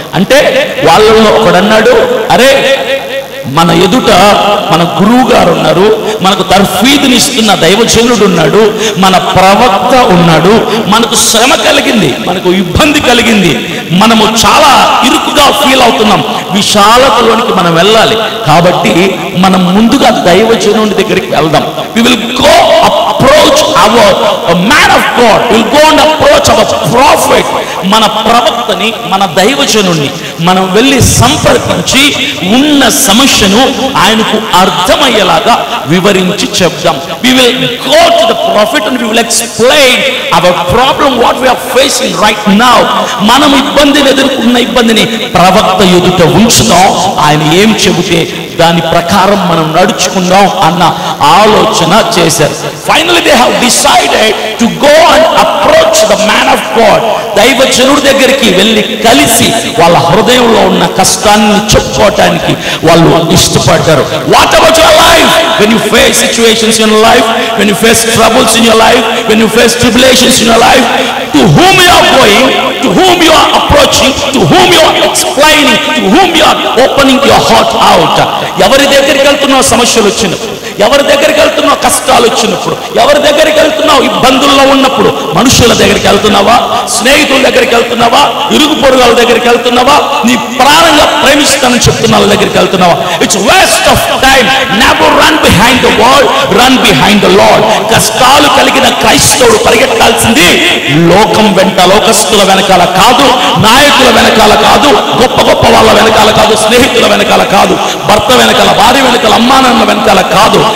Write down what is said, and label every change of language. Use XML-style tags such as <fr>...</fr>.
<te>అంటే వాళ్ళలో ఒకడన్నాడు, అరే మన ఎదుట మన గురువు గారు ఉన్నారు, మనకు తర్ఫీదునిస్తున్న దైవజనుడు ఉన్నాడు, మన ప్రవక్త ఉన్నాడు, మనకు శ్రమ కలిగింది, మనకు ఇబ్బంది కలిగింది, మనము చాలా ఇరుకుగా ఫీల్ అవుతున్నాం, విశాలతలోనికి మనం వెళ్ళాలి. కాబట్టి మనం ముందుగా దైవజనుడి దగ్గరికి వెళ్దాం.</te> <en>We will go approach our man of God, we will go and approach our prophet.</en> <te>మన ప్రవక్తని, మన దైవజనుడిని మనం వెళ్ళి సంప్రదించి ఉన్న సమస్యను ఆయనకు అర్థమయ్యేలాగా వివరించి చెప్దాం.</te> <en>We will go to the prophet and we will explain our problem, what we are facing right now.</en> <te>మనం ఇబ్బందిని ఎదుర్కొన్న ఇబ్బందిని ప్రవక్త ఎదుట ఉంచుదాం. ఆయన ఏం చెబితే దాని ప్రకారం మనం నడుచుకుందాం అన్న ఆలోచన చేశారు.</te> <en>Finally they have decided to go and approach the man of God.</en> <te>దైవజనుడి దగ్గరికి వెళ్ళి కలిసి వాళ్ళ హృదయంలో ఉన్న కష్టాన్ని చెప్పుకోవటానికి వాళ్ళు ఇష్టపడ్డారు.</te> <en>What about your life? When you face situations in your life, when you face troubles in your life, when you face tribulations in your life, to whom you are going, to whom you are approaching, to whom you are explaining, to whom you are opening your heart out.</en> <te>ఎవరి దగ్గరికి వెళ్తున్నావు సమస్యలు వచ్చినప్పుడు, ఎవరి దగ్గరికి వెళ్తున్నావు కష్టాలు వచ్చినప్పుడు? ఎవరి దగ్గరికి వెళ్తున్నావు ఇబ్బందుల్లో ఉన్నప్పుడు? మనుషుల దగ్గరికి వెళ్తున్నావా? స్నేహితుల దగ్గరికి వెళ్తున్నావా? ఇరుగు పొరుగుల దగ్గరికి వెళ్తున్నావా? నీ ప్రాణంగా ప్రేమిస్తానని చెప్తున్న వాళ్ళ దగ్గరికి వెళ్తున్నావా?</te> <en>It's waste of time. Never run behind the world, run behind the Lord.</en> <te>కష్టాలు కలిగిన క్రైస్తవుడు పరిగెత్తాల్సింది లోకం వెంట, లోకస్తుల వెనకాల కాదు, నాయకుల వెనకాల కాదు, గొప్ప గొప్ప వాళ్ళ వెనకాల కాదు, స్నేహితుల వెనకాల కాదు, భర్త వెనకాల, భార్య వెనకాల, అమ్మానాన్న వెనకాల కాదు.</te>